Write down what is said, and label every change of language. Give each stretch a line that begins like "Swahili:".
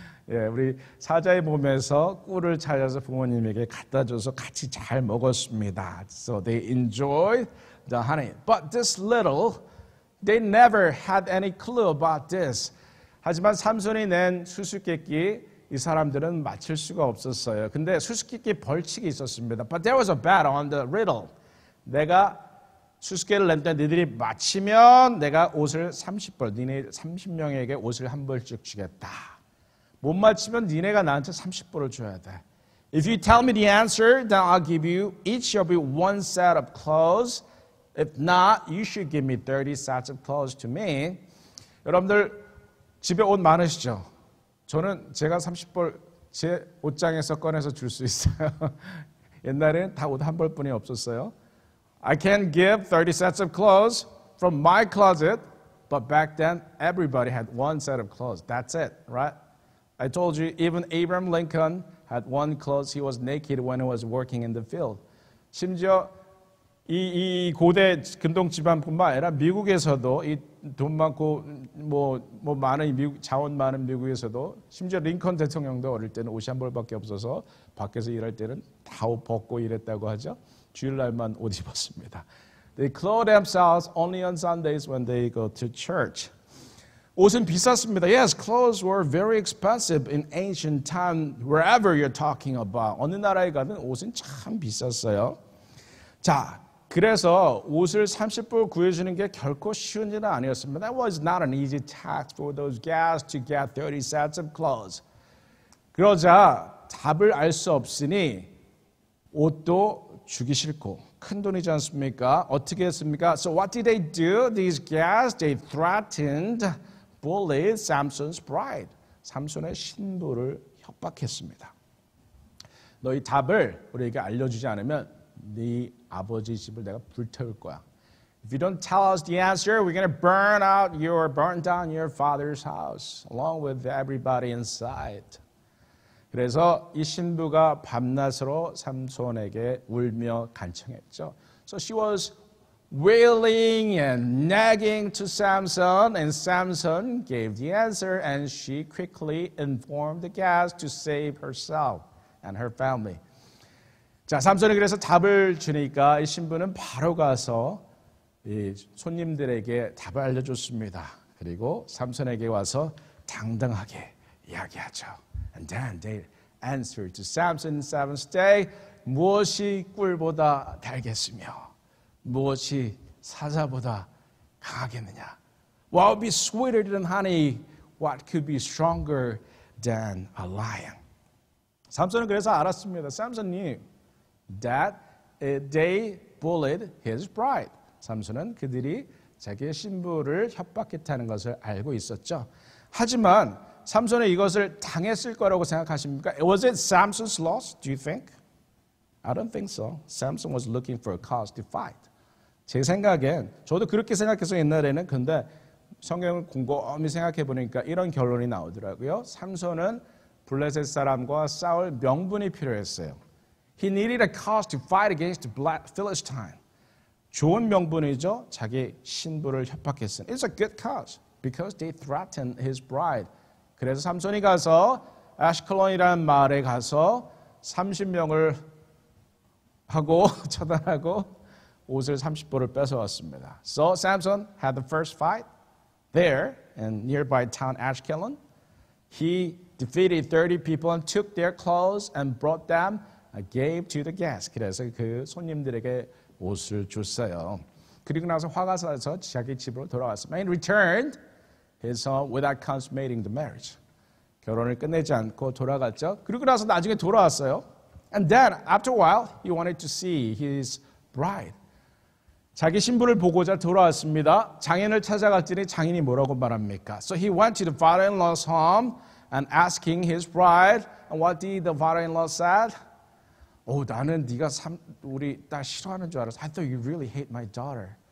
Korean: 예, 우리 사자의 몸에서 꿀을 찾아서 부모님에게 갖다 줘서 같이 잘 먹었습니다.
English: So they enjoyed the honey. But this little, they never had any clue about this.
Korean: 하지만 삼손이 낸 수수께끼 이 사람들은 맞출 수가 없었어요. 근데 수수께끼 벌칙이 있었습니다.
English: But there was a bet on the riddle.
Korean: 내가 수수께끼를 냈더니 너희들이 맞히면 내가 옷을 30벌, 니네 30명에게 옷을 한 벌씩 주겠다. 못 맞히면 니네가 나한테 30벌을 줘야 돼.
English: If you tell me the answer, then I'll give you each of you one set of clothes. If not, you should give me 30 sets of clothes to me.
Korean: 여러분들 집에 옷 많으시죠? 저는 제가 30벌 제 옷장에서 꺼내서 줄 수 있어요. 옛날에는 다 옷 한 벌뿐이 없었어요.
English: I can give 30 sets of clothes from my closet, but back then everybody had one set of clothes. That's it, right? I told you even Abraham Lincoln had one clothes. He was naked when he was working in the field.
Korean: 심지어 이 고대 근동 집안뿐만 아니라 미국에서도 이 돈 많고 뭐 많은 미국 자원 많은 미국에서도 심지어 링컨 대통령도 어릴 때는 옷이 한 벌밖에 없어서 밖에서 일할 때는 다 옷 벗고 일했다고 하죠. 주일날만 옷 입었습니다.
English: They clothe themselves only on Sundays when they go to church.
Korean: 옷은 비쌌습니다.
English: Yes, clothes were very expensive in ancient time. Wherever you're talking about,
Korean: 어느 나라에 가든 옷은 참 비쌌어요. 자. 그래서 옷을 30불 구해주는 게 결코 쉬운 일은 아니었습니다.
English: That was not an easy task for those guys to get 30 sets of clothes.
Korean: 그러자 답을 알 수 없으니 옷도 주기 싫고 큰 돈이지 않습니까? 어떻게 했습니까?
English: So what did they do? These guys, they threatened, bullied Samson's bride.
Korean: 삼손의 신부를 협박했습니다. 너희 답을 우리에게 알려주지 않으면 네 아버지 집을 내가 불태울 거야.
English: If you don't tell us the answer, we're going to burn down your father's house along with everybody inside.
Korean: 그래서 이 신부가 밤낮으로 삼손에게 울며 간청했죠.
English: So she was wailing and nagging to Samson, and Samson gave the answer, and she quickly informed the guests to save herself and her family.
Korean: 자, 삼손이 그래서 답을 주니까 이 신부는 바로 가서 이 손님들에게 답을 알려줬습니다. 그리고 삼손에게 와서 당당하게 이야기하죠.
English: And then they answered to Samson in 7th day,
Korean: 무엇이 꿀보다 달겠으며 무엇이 사자보다 강하겠느냐?
English: What would be sweeter than honey? What could be stronger than a lion?
Korean: 삼손은 그래서 알았습니다.
English: 삼손 knew that they bullied his bride.
Korean: 삼손은 그들이 자기의 신부를 협박했다는 것을 알고 있었죠. 하지만 삼손은 이것을 당했을 거라고 생각하십니까?
English: Was it Samson's loss, do you think? I don't think so. Samson was looking for a cause to fight.
Korean: 제 생각엔 저도 그렇게 생각해서 옛날에는 근데 성경을 곰곰이 생각해 보니까 이런 결론이 나오더라고요. 삼손은 블레셋 사람과 싸울 명분이 필요했어요.
English: He needed a cause to fight against the Philistine.
Korean: 좋은 명분이죠. 자기 신부를 협박했으니.
English: It's a good cause because they threatened his bride.
Korean: 그래서 삼손이 가서 아시클론이라는 마을에 가서 30명을 하고 처단하고 옷을 30벌을 뺏어왔습니다.
English: So Samson had the first fight there in nearby town Ashkelon. He defeated 30 people and took their clothes and brought them and gave to the guests.
Korean: 그래서 그 손님들에게 옷을 줬어요. 그리고 나서 화가 나서 자기 집으로 돌아왔습니다.
English: And returned his home without consummating the marriage.
Korean: 결혼을 끝내지 않고 돌아갔죠. 그리고 나서 나중에 돌아왔어요.
English: And then after a while, he wanted to see his bride.
Korean: 자기 신부를 보고자 돌아왔습니다. 장인을 찾아갔더니 장인이 뭐라고 말합니까?
English: So he went to the father-in-law's home and asking his bride. And what did the father-in-law said?
Korean: 나는 네가 우리 딸 싫어하는 줄 알았어.
English: I thought you really hate my daughter.